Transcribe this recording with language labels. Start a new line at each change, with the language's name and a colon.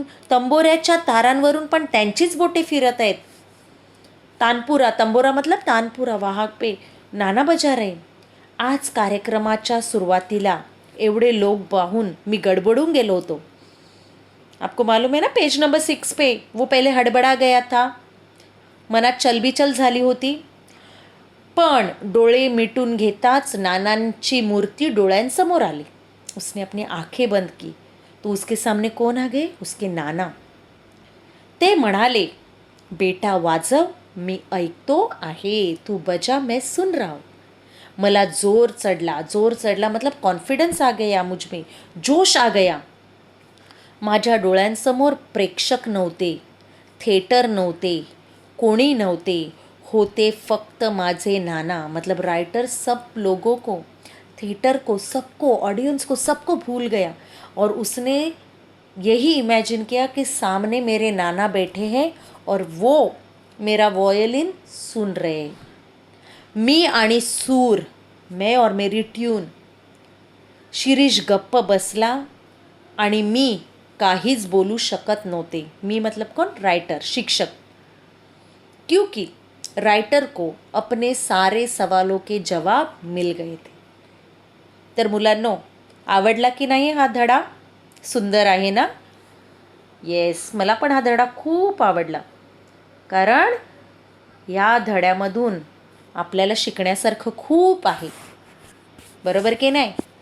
Marathi: तंबोऱ्याच्या तारांवरून पण त्यांचीच बोटे फिरत आहेत. तंबोरा
Hindi: मतलब तानपुरा वाहक पे नाना बजा रहे.
Marathi: आज कार्यक्रमाच्या सुरुवातीला एवढे लोक पाहून मी गडबडून गेलो होतो.
Hindi: आपको मालूम है ना, पेज नंबर 6 पे वो पहले हडबडा गया था.
Marathi: मनात चलबिचल झाली होती. पण डोळे मिटून घेताच नानांची मूर्ती डोळ्यांसमोर आली.
Hindi: उसने अपनी आंखें बंद की तो उसके सामने कौन आ गए? उसके नाना.
Marathi: ते म्हणाले, बेटा वाजव, मी ऐकतो आहे.
Hindi: तू बजा, मैं सुन रहा हूँ.
Marathi: मला जोर चढला
Hindi: मतलब कॉन्फिडन्स आ गया मुझ में, जोश आ गया.
Marathi: माझ्या डोळ्यांसमोर प्रेक्षक नव्हते, थिएटर नव्हते, कोणी नव्हते. होते फक्त माझे नाना.
Hindi: मतलब राइटर सब लोगों को, थिएटर को, सबको, ऑडियंस को, सबको भूल गया. और उसने यही इमेजिन किया कि सामने मेरे नाना बैठे हैं और वो मेरा वॉयलिन सुन रहे.
Marathi: मी आणि सूर,
Hindi: मैं और मेरी ट्यून.
Marathi: शिरीष गप्प बसला आणि मी काहीच बोलू शकत नव्हते.
Hindi: मी मतलब कौन? राइटर, शिक्षक. क्योंकि राइटर को अपने सारे सवालों के जवाब मिल गए थे.
Marathi: तर मुलांनो, आवडला की नाही हा धडा? सुंदर आहे ना? येस, मला पण हा धडा खूप आवडला. कारण या धड्यामधून आपल्याला शिकण्यासारखं खूप आहे. बरोबर की नाही?